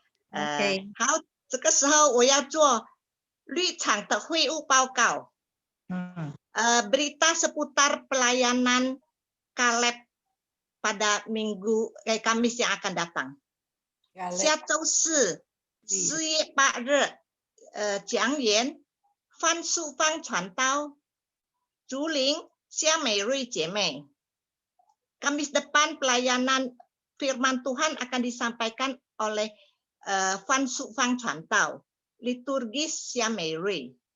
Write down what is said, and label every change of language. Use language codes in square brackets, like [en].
[zh] 好，这个时候我要做绿场的会务报告。 [id] berita seputar pelayanan Kaleb pada Kamis yang akan datang. [zh] 下周四4月8日，讲员范素芳传道，竹林夏美瑞姐妹。 [id] Kamis depan pelayanan firman Tuhan akan disampaikan oleh Fan Su Fang Chantau, liturgis Xia Mei Rui.